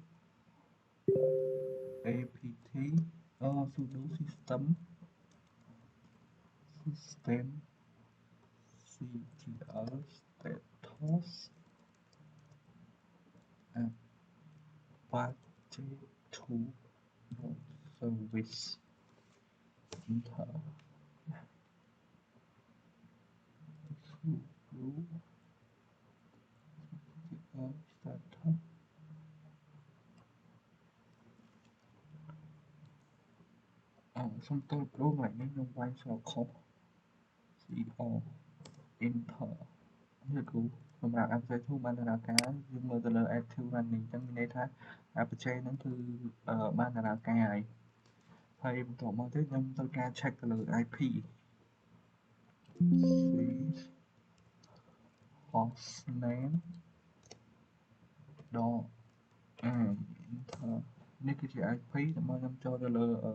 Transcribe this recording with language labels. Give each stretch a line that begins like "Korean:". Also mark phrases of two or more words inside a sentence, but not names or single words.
English: apt sudo system ctl status apache 2 service enter sudo status
Khmer: សុំទោសគ្រូថ្ងៃនេះ ខ្ញុំវាយស្រួលខុស co enter នេះគ្រូសម្រាប់ Apache 2 បានដំណើរការយើងមើលទៅលើ
English: active running
Khmer: អញ្ចឹងមានន័យថា Apache ហ្នឹងគឺបានដំណើរការហើយបន្ទាប់មកទៀតខ្ញុំត្រូវការ check ទៅលើ
English: IP hostname enter
Khmer: នេះគឺជា IP ដើម្បីខ្ញុំចូលទៅលើ